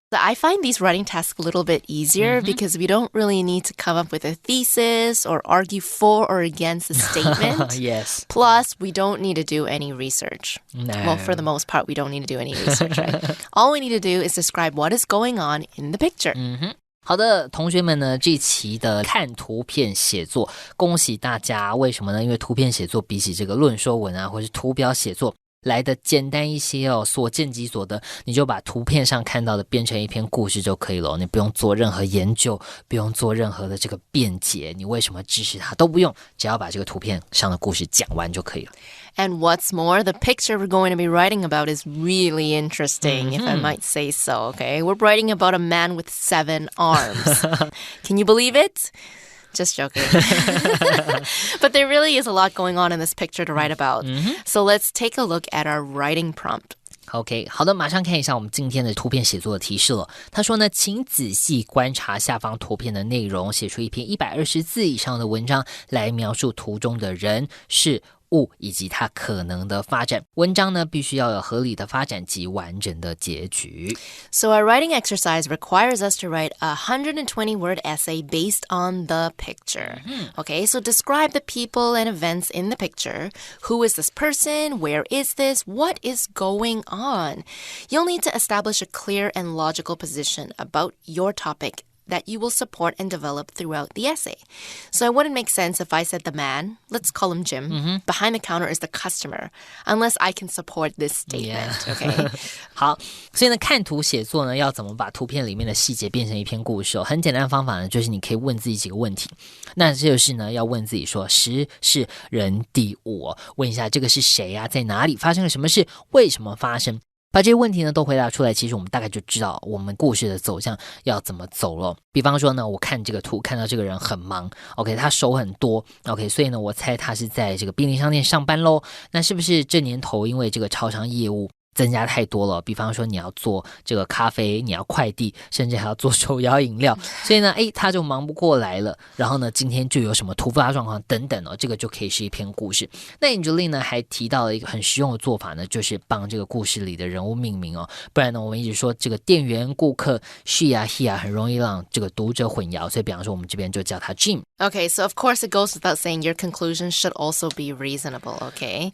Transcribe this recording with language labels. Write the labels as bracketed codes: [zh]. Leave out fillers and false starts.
[en] I find these writing tasks a little bit easier because we don't really need to come up with a thesis or argue for or against a statement. Yes. Plus, we don't need to do any research. No. Well, for the most part, we don't need to do any research, right? All we need to do is describe what is going on in the picture. [zh] 好的，同学们呢，这期的看图片写作，恭喜大家！为什么呢？因为图片写作比起这个论说文啊，或是图表写作来的简单一些哦，所见即所得，你就把图片上看到的编成一篇故事就可以了，你不用做任何研究，不用做任何的这个辩解，你为什么支持它都不用，只要把这个图片上的故事讲完就可以了。 [en] And what's more, the picture we're going to be writing about is really interesting, if I might say so, okay? We're writing about a man with 7 arms. Can you believe it? Just joking. But there really is a lot going on in this picture to write about. So let's take a look at our writing prompt. [zh] OK， 好的，马上看一下我们今天的图片写作的提示了。他说呢，请仔细观察下方图片的内容，写出一篇120字以上的文章来描述图中的人、事、物以及它可能的发展。文章呢，必须要有合理的发展及完整的结局。 [en] So our writing exercise requires us to write a 120-word essay based on the picture. Okay, so describe the people and events in the picture. Who is this person? Where is this? What is going on? You'll need to establish a clear and logical position about your topic that you will support and develop throughout the essay. So it wouldn't make sense if I said the man, let's call him Jim, behind the counter is the customer, unless I can support this statement, okay? [zh] 好，所以呢，看图写作呢，要怎么把图片里面的细节变成一篇故事哦？很简单的方法呢，就是你可以问自己几个问题。那这就是呢，要问自己说，时、事、人、地、物哦，问一下这个是谁啊，在哪里发生了什么事，为什么发生？把这些问题呢都回答出来，其实我们大概就知道我们故事的走向要怎么走了。比方说呢，我看这个图，看到这个人很忙 ，OK， 他手很多 ，OK， 所以呢，我猜他是在这个便利商店上班咯。那是不是这年头因为这个超商业务增加太多了，比方说你要做这个咖啡，你要快递，甚至还要做手摇饮料，所以呢，他就忙不过来了。然后呢，今天就有什么突发状况等等哦，这个就可以是一篇故事。那 Angeline 呢还提到了一个很实用的做法呢，就是帮这个故事里的人物命名哦，不然呢，我们一直说这个店员、顾客 she 啊 he 啊，很容易让这个读者混淆，所以比方说我们这边就叫他 Jim。Okay, [en] so of course it goes without saying your conclusion should also be reasonable, okay?